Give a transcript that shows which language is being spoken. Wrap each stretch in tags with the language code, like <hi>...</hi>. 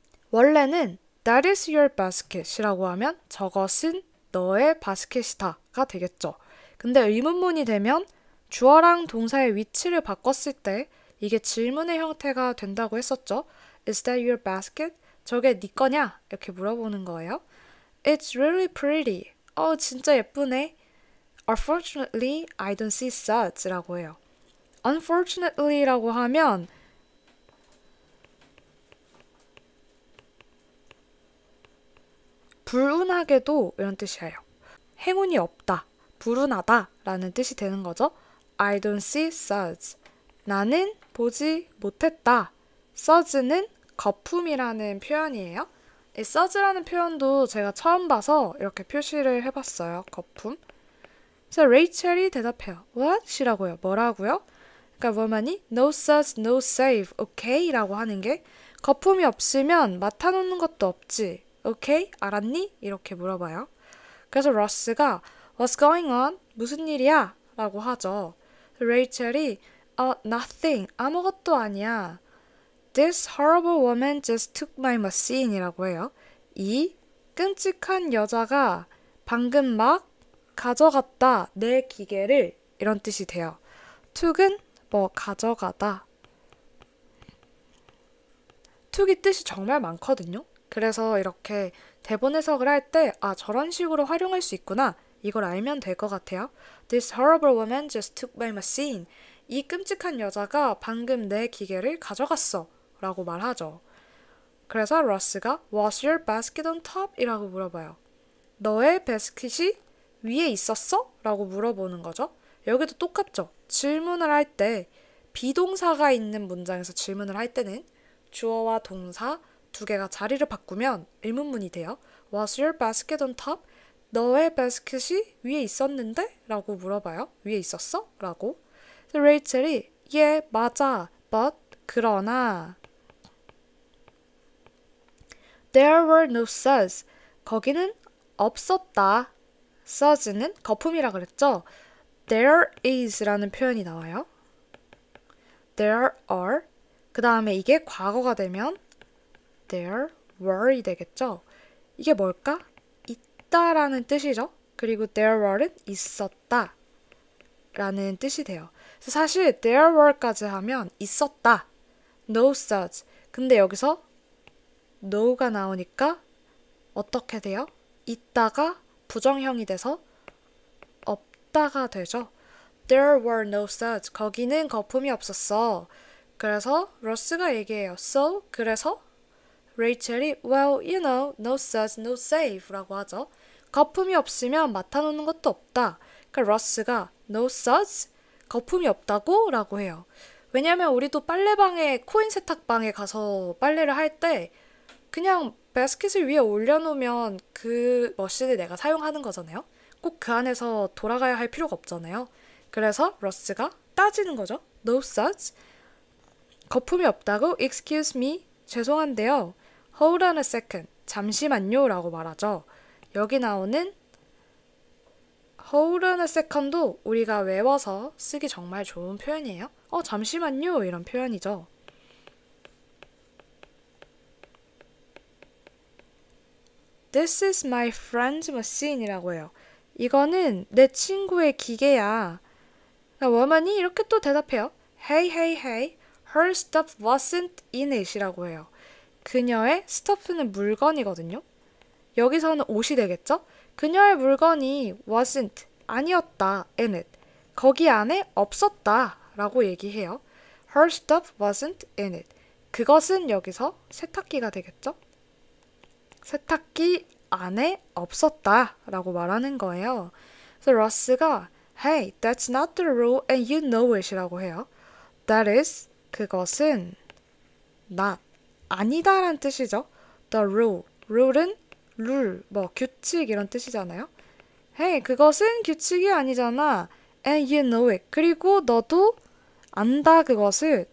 <ko>원래는</ko> <en>That is your basket</en> <ko>이라고 하면 저것은 너의 바스켓이다가 되겠죠. 근데 의문문이 되면 주어랑 동사의 위치를 바꿨을 때 이게 질문의 형태가 된다고 했었죠.</ko> <en>Is that your basket?</en> <ko>저게 네 거냐? 이렇게 물어보는 거예요.</ko> <en>It's really pretty.</en> <ko>진짜 예쁘네.</ko> <en>Unfortunately, I don't see suds</en> <ko>라고 해요. Unfortunately 라고 하면 불운하게도 이런 뜻이에요. 행운이 없다, 불운하다 라는 뜻이 되는 거죠.</ko> <en>I don't see suds.</en> <ko>나는 보지 못했다. suds는 거품이라는 표현이에요. 이 suds라는 표현도 제가 처음 봐서 이렇게 표시를 해봤어요. 거품. 그래서 레이첼이 대답해요.</ko> <en>What?</en> <ko>이라고요. 뭐라고요? 그러니까 뭐만이</ko> <en>No suds, no save. Okay?</en> <ko>라고 하는 게 거품이 없으면 맡아놓는 것도 없지.</ko> <en>Okay?</en> <ko>알았니? 이렇게 물어봐요. 그래서 러스가</ko> <en>What's going on?</en> <ko>무슨 일이야? 라고 하죠. 레이첼이 Nothing. 아무것도 아니야.</ko> <en>This horrible woman just took my machine</en> <ko>이라고 해요. 이 끔찍한 여자가 방금 막 가져갔다. 내 기계를 이런 뜻이 돼요. took은 가져가다. took이 뜻이 정말 많거든요. 그래서 이렇게 대본 해석을 할 때 저런 식으로 활용할 수 있구나. 이걸 알면 될 것 같아요.</ko> <en>This horrible woman just took my machine.</en> <ko>이 끔찍한 여자가 방금 내 기계를 가져갔어. 라고 말하죠. 그래서 러스가</ko> <en>Was your basket on top?</en> <ko>이라고 물어봐요. 너의 바스켓이 위에 있었어? 라고 물어보는 거죠. 여기도 똑같죠. 질문을 할 때 비동사가 있는 문장에서 질문을 할 때는 주어와 동사 두 개가 자리를 바꾸면 의문문이 돼요.</ko> <en>Was your basket on top?</en> <ko>너의 바스켓이 위에 있었는데? 라고 물어봐요. 위에 있었어? 라고. 레이첼이 맞아.</ko> <en>But</en> <ko>그러나</ko> <en>There were no suds.</en> <ko>거기는 없었다. suds는 거품이라 그랬죠. There is라는 표현이 나와요. There are. 그 다음에 이게 과거가 되면 There were이 되겠죠. 이게 뭘까? 있다라는 뜻이죠. 그리고 there were는 있었다 라는 뜻이 돼요. 그래서 사실 there were까지 하면 있었다.</ko> <en>No suds.</en> <ko>근데 여기서 no가 나오니까 어떻게 돼요? 있다가 부정형이 돼서 없다가 되죠.</ko> <en>There were no suds.</en> <ko>거기는 거품이 없었어. 그래서 러스가 얘기해요.</ko> <en>So,</en> <ko>그래서 레이첼이</ko> <en>Well, you know, no suds, no save</en> <ko>라고 하죠. 거품이 없으면 맡아놓는 것도 없다. 그러니까 러스가</ko> <en>No suds?</en> <ko>거품이 없다고? 라고 해요. 왜냐면 우리도 빨래방에 코인 세탁방에 가서 빨래를 할 때 그냥 바스켓을 위에 올려놓으면 그 머신을 내가 사용하는 거잖아요. 꼭 그 안에서 돌아가야 할 필요가 없잖아요. 그래서 러스가 따지는 거죠.</ko> <en>No such.</en> <ko>거품이 없다고?</ko> <en>Excuse me.</en> <ko>죄송한데요.</ko> <en>Hold on a second.</en> <ko>잠시만요 라고 말하죠. 여기 나오는</ko> <en>Hold on a second</en> <ko>도 우리가 외워서 쓰기 정말 좋은 표현이에요. 잠시만요 이런 표현이죠.</ko> <en>This is my friend's machine</en> <ko>이라고 해요. 이거는 내 친구의 기계야. 워먼이 이렇게 또 대답해요.</ko> <en>Hey, hey, hey. Her stuff wasn't in it</en> <ko>이라고 해요. 그녀의 stuff는 물건이거든요. 여기서는 옷이 되겠죠? 그녀의 물건이 wasn't, 아니었다, in it. 거기 안에 없었다 라고 얘기해요.</ko> <en>Her stuff wasn't in it.</en> <ko>그것은 여기서 세탁기가 되겠죠? 세탁기 안에 없었다 라고 말하는 거예요. 그래서 러스가</ko> <en>Hey, that's not the rule and you know it</en> <ko>이라고 해요. That is, 그것은 not, 아니다 라는 뜻이죠. The rule, rule은 룰, 규칙 이런 뜻이잖아요. Hey, 그것은 규칙이 아니잖아.</ko> <en>And you know it.</en> <ko>그리고 너도 안다 그것을.</ko>